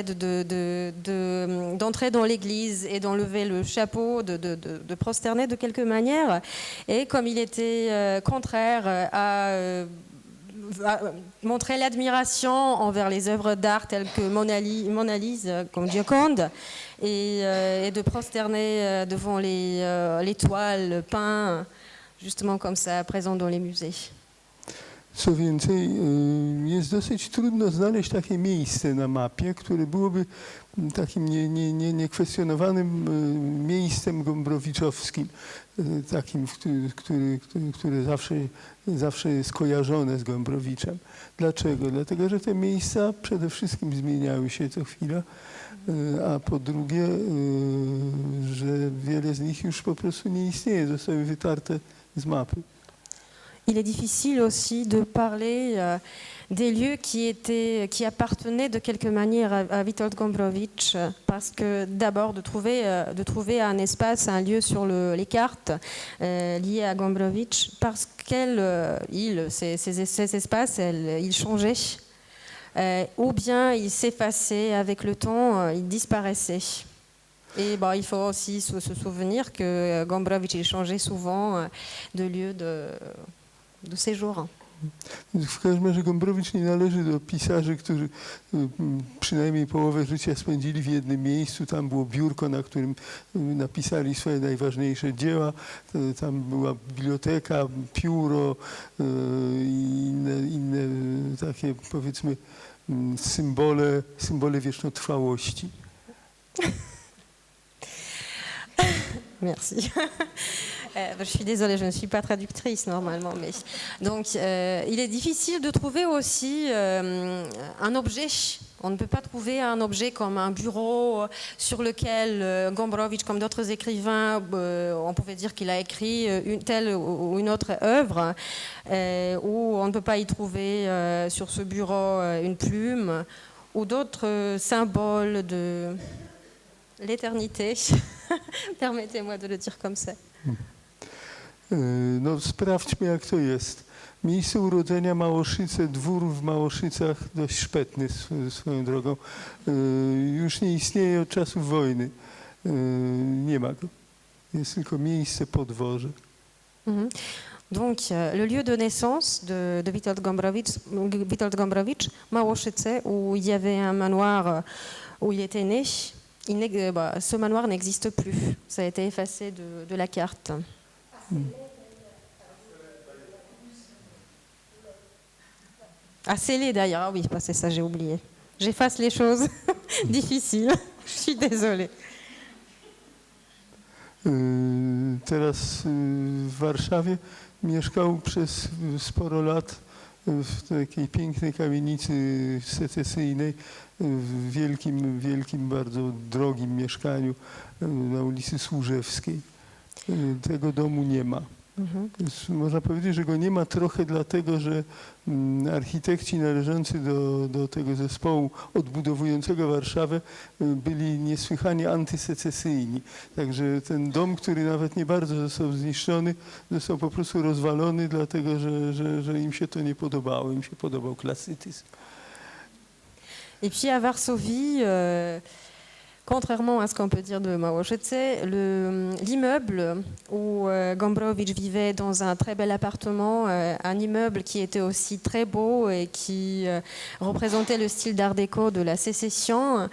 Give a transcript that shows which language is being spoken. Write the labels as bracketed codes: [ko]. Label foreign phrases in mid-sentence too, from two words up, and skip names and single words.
[fr] d'entrer dans l'église et d'enlever le chapeau, de prosterner de quelque manière, et comme il était contraire à montrer l'admiration envers les œuvres d'art telles que Mona Lisa, comme Gioconde, et de prosterner devant les toiles peintes, justement comme ça, présentes dans les musées. [pl] Co więcej, jest dosyć trudno znaleźć takie miejsce na mapie, które byłoby takim niekwestionowanym miejscem gombrowiczowskim, takim, które zawsze jest kojarzone z Gombrowiczem. Dlaczego? Dlatego, że te miejsca przede wszystkim zmieniały się co chwila, a po drugie, że wiele z nich już po prostu nie istnieje, zostały wytarte z mapy. [fr] Il est difficile aussi de parler des lieux qui appartenaient de quelque manière à Witold Gombrowicz, parce que d'abord de trouver un espace, un lieu sur les cartes liées à Gombrowicz, parce ces espaces, ils changeaient, ou bien ils s'effaçaient avec le temps, ils disparaissaient. Et bon, il faut aussi se souvenir que Gombrowicz il changeait souvent de lieu de séjour. [pl] W każdym razie Gombrowicz nie należy do pisarzy, którzy przynajmniej połowę życia spędzili w jednym miejscu. Tam było biurko, na którym napisali swoje najważniejsze dzieła. Tam była biblioteka, pióro i inne takie, powiedzmy, symbole wiecznotrwałości. [fr] Merci. Je suis désolée, je ne suis pas traductrice normalement. Mais... Donc, il est difficile de trouver aussi un objet. On ne peut pas trouver un objet comme un bureau sur lequel Gombrowicz, comme d'autres écrivains, on pouvait dire qu'il a écrit une telle ou une autre œuvre, où on ne peut pas y trouver sur ce bureau une plume ou d'autres symboles de l'éternité. Permettez-moi de le dire comme ça. [pl] No sprawdźmy, jak to jest. Miejsce urodzenia Małoszyce, dwór w Małoszycach, dość szpetny swoją drogą, już nie istnieje od czasów wojny. Nie ma go. Jest tylko miejsce podworze. [fr] Donc, le lieu de naissance de Witold Gombrowicz, Małoszyce, où il y avait un manoir où il était né, ce manoir n'existe plus. Ça a été effacé de la carte. À Célé d'ailleurs, ah oui, c'est ça, j'ai oublié. J'efface les choses difficiles, je suis désolée. [pl] Teraz w Warszawie mieszkał przez sporo lat w takiej pięknej kamienicy secesyjnej, w wielkim, bardzo drogim mieszkaniu na ulicy Służewskiej. Tego domu nie ma. Więc można powiedzieć, że go nie ma trochę dlatego, że architekci należący do tego zespołu odbudowującego Warszawę byli niesłychanie antysecesyjni. Także ten dom, który nawet nie bardzo został zniszczony, został po prostu rozwalony, dlatego że im się to nie podobało. Im się podobał klasycyzm. [fr] Et puis à Varsovie, contrairement à ce qu'on peut dire de Małoszyce, l'immeuble où Gombrowicz vivait dans un très bel appartement, un immeuble qui était aussi très beau et qui représentait le style d'art déco de la sécession.